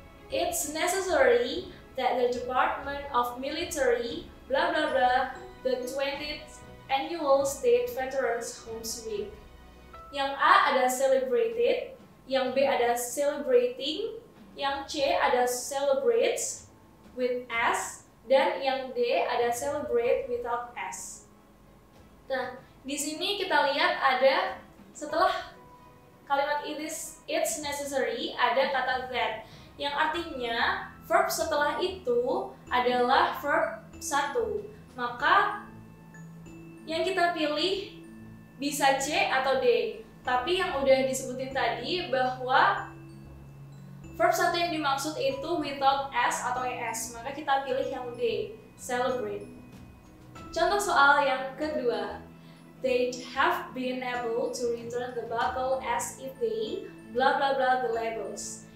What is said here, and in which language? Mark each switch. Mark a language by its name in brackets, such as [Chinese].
[English] It's necessary that the Department of Military blah blah blah the 20th annual State Veterans Homes Week. [Indonesian] Yang A ada celebrated, yang B ada celebrating, yang C ada celebrates with S, dan yang D ada celebrate without S. Nah, di sini kita lihat ada setelah kalimat it's necessary ada kata that, yang artinya verb setelah itu adalah verb 1. Maka yang kita pilih bisa C atau D. Tapi yang udah disebutin tadi bahwa verb 1 yang dimaksud itu without S atau ES, maka kita pilih yang D, celebrate. Contoh soal yang kedua. [English] they'd have been able to return the bottle as if they blah blah blah the labels.